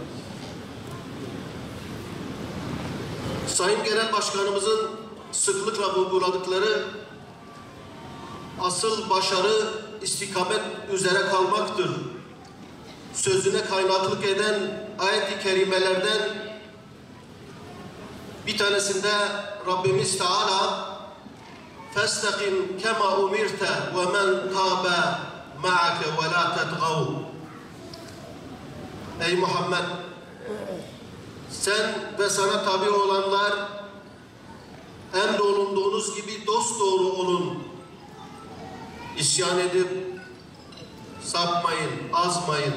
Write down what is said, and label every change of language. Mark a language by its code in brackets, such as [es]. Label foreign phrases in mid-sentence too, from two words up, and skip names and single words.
[tr] Sayın Genel Başkanımızın sıklıkla vurguladıkları asıl başarı istikamet üzere kalmaktır sözüne kaynaklık eden ayet-i kerimelerden bir tanesinde Rabbimiz Teala [ar] فَاسْتَقِمْ كَمَا اُمِرْتَ وَمَنْ تَابَ مَعَكَ وَلَا تَتْغَوْا. [tr] Ey Muhammed, sen ve sana tabi olanlar emrolunduğunuz gibi dosdoğru olun. İsyan edip sapmayın, azmayın.